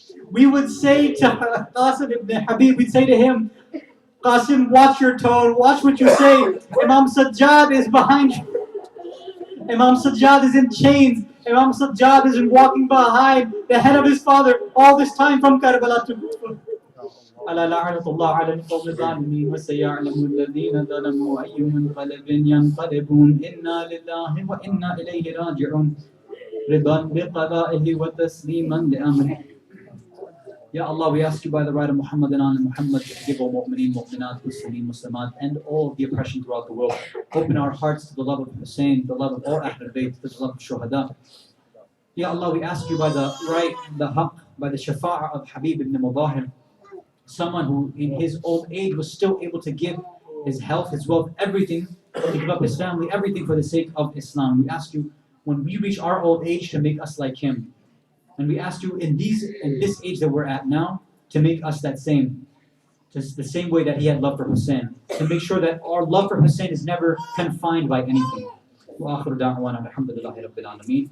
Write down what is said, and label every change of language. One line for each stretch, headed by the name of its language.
English: We would say to Qasim ibn Habib, we'd say to him, Qasim, watch your tone, watch what you say. Imam Sajjad is behind you. Imam Sajjad is in chains. Imam Sajjad is walking behind the head of his father all this time from Karbala to Kufa.
Arabic: ألا لعنة الله على القوم الظالمين وسيعلم الذين ظلموا أي منقلب ينقلبون إنا لله وإنا إليه راجعون رضا بقضائه وتسليما لأمره.
English: Ya Allah, we ask you by the right of Muhammad and Ali Muhammad to forgive all mu'mineen, mu'minat, Muslimin, Muslimat, and all of the oppression throughout the world. Open our hearts to the love of Hussein, the love of all Ahlul Bayt, to the love of Shuhada. Ya Allah, we ask you by the right, the haqq, by the shafa'ah of Habib ibn Mudahir, someone who in his old age was still able to give his health, his wealth, everything, to give up his family, everything for the sake of Islam. We ask you, when we reach our old age, to make us like him. And we ask you in this age that we're at now, to make us that same. Just the same way that he had love for Hussein. To make sure that our love for Hussein is never confined by anything.
Arabic: وآخر دعوانا الحمد لله رب العالمين.